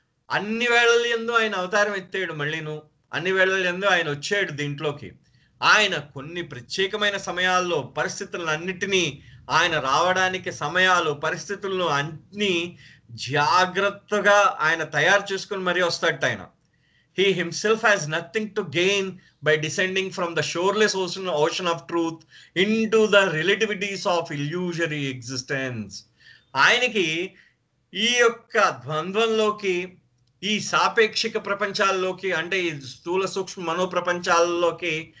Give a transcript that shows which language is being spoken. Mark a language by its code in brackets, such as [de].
[te] అన్ని వేళల యందు ఆయన అవతారం ఎత్తాడు, మళ్ళీను అన్ని వేళల యందు ఆయన వచ్చాడు దీంట్లోకి. ఆయన కొన్ని ప్రత్యేకమైన సమయాల్లో పరిస్థితులన్నిటినీ, ఆయన రావడానికి సమయాలు, పరిస్థితులను అన్ని జాగ్రత్తగా ఆయన తయారు చేసుకుని మరీ వస్తాడు ఆయన. [en] He himself has nothing to gain by descending from the shoreless ocean of truth into the relativities of illusory existence. [te] ఆయనకి ఈ యొక్క ద్వంద్వంలోకి, ఈ సాపేక్షిక ప్రపంచాల్లోకి, అంటే ఈ స్థూల సూక్ష్మ మనో ప్రపంచాల్లోకి,